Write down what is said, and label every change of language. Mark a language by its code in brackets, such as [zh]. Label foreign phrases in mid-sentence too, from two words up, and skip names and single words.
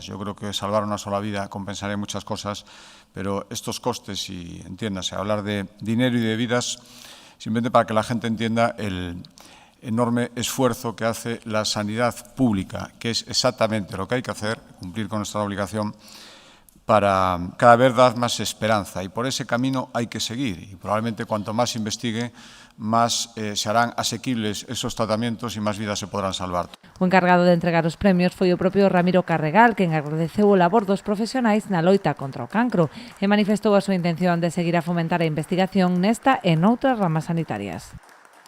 [es] Yo creo que salvar una sola vida compensaría muchas cosas, pero estos costes, y entiéndase, hablar de dinero y de vidas, simplemente para que la gente entienda el enorme esfuerzo que hace la sanidad pública, que es exactamente lo que hay que hacer, cumplir con nuestra obligación, para cada vez dar más esperanza. Y por ese camino hay que seguir. Y probablemente cuanto más se investigue, más se harán asequibles esos tratamientos [gl] e máis vidas [es] se podrán salvar. [gl] O encargado de entregar os premios foi o propio Ramiro Carregal, quen agradeceu o labor dos profesionais na loita contra o cancro e manifestou a súa intención de seguir a fomentar a investigación nesta e noutras ramas sanitarias.